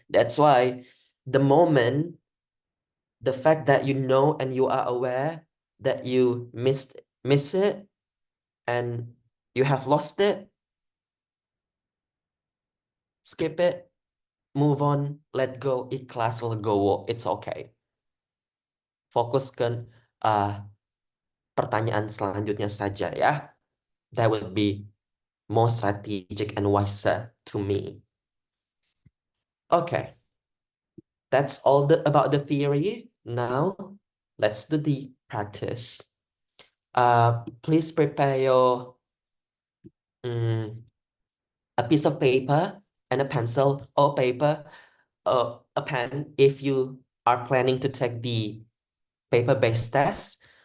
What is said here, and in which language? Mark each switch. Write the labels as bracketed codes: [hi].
[en] That's why the moment, the fact that you know and you are aware that you miss it and you have lost it, skip it, move on, let go, [id] ikhlas, [jv] legowo, [en] it's okay. [id] Fokuskan pertanyaan selanjutnya saja ya. [en] That would be more strategic and wiser to me. Okay, that's all about the theory. Now, let's do the practice. Please prepare your a piece of paper and a pencil or paper, a pen if you are planning to take the paper-based test.